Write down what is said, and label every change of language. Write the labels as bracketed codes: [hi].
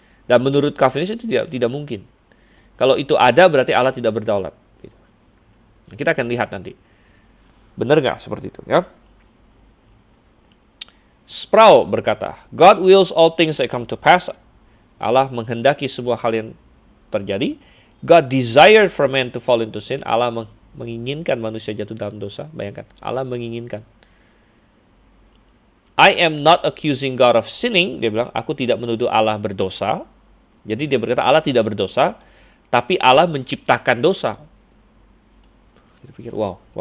[id] Dan menurut Calvinis itu tidak mungkin. Kalau itu ada berarti Allah tidak berdaulat. Kita akan lihat nanti. Benar nggak seperti itu? Ya. [en] Sproul berkata, God wills all things that come to pass [id] Allah menghendaki sebuah hal yang terjadi. [en] God desired for man to fall into sin. [id] Allah menginginkan manusia jatuh dalam dosa. Bayangkan, Allah menginginkan. [en] I am not accusing God of sinning. [id] Dia bilang, aku tidak menuduh Allah berdosa. Jadi dia berkata Allah tidak berdosa, tapi Allah menciptakan dosa. Kita pikir, wow.